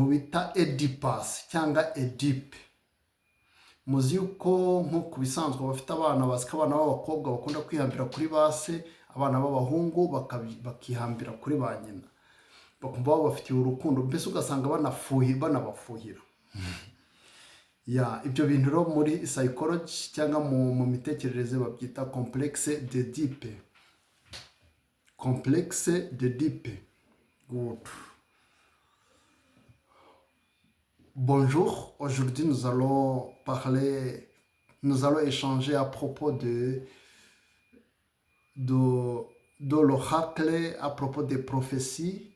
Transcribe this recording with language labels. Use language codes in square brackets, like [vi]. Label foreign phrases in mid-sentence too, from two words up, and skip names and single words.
[rw] bita Oedipus cyangwa Edipe muzi yuko nko ku bisanzwe bafite abana basika abana b'abakobwa bakunda kwihambira kuri base abana b'abahungu bakihambira kuri ba nyina bakumva babafitiye urukundo mbese ugasanga banabafuhira ibyo bintu rero muri psychology cyangwa mu mitekerereze babyita [fr] complexe d'Oedipe. Complexe d'Oedipe. [en] Good. [fr] Bonjour, aujourd'hui nous allons échanger à propos de l'oracle, à propos des prophéties.